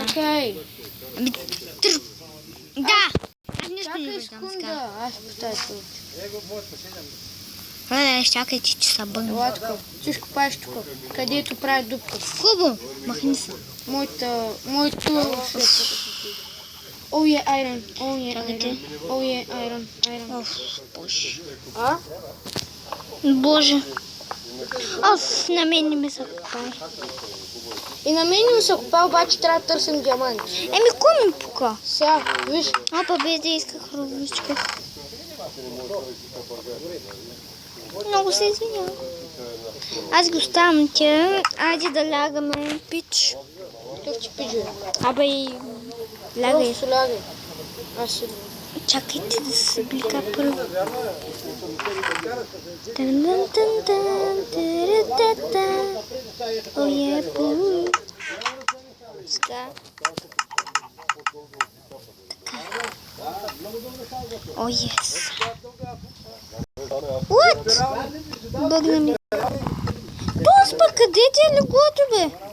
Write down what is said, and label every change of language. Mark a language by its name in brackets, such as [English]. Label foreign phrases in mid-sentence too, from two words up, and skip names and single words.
[Bulgarian] Чакай. Ами, да. Аз нищо не Чакай виждам сега. секунда. Аз питай торчово. Чакайте, че са бъгна. Ела тук. Ти ще копаеш тук. Където прави дупка. Хубаво. Махни се. [English] Моето Oh yeah, iron. Oh yeah, [Bulgarian] Чакайте. [English] iron. Oh yeah, iron. [Bulgarian] Оф, боже. А? Боже. Оф, на мен не ми се копае. И на мен ми се копа, обаче трябва да търсим диаманти. Ко ми пука? Сега, виж. Опа, без да исках ровничка. Много се извинявам. Аз го оставам тя. Айде да лягаме, пич. Как ти пиджи? Абе и лягай. Просто лягай. Аз си. Чакайте да се блика първо. Тан-тан-тан-тан, тара-та-та. О, пу. Сега. Така. О, ес. What? Бъгна ми. Поспа, къде ти е леглото, бе?